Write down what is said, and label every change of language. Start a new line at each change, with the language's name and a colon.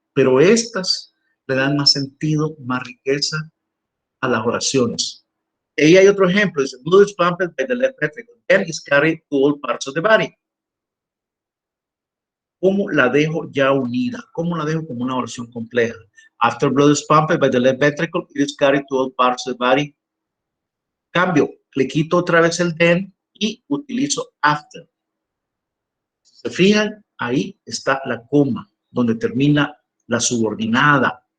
Spanish: Pero estas le dan más sentido, más riqueza a las oraciones. Y hay otro ejemplo, dice,
English: blood is pumped by the left ventricle, then is carried to all parts of the body.
Spanish: ¿Cómo la dejo ya unida? ¿Cómo la dejo como una oración compleja?
English: After blood is pumped by the left ventricle, it is carried to all parts of the body.
Spanish: Cambio, le quito otra vez el then y utilizo after. Si se fijan, ahí está la coma, donde termina la subordinada.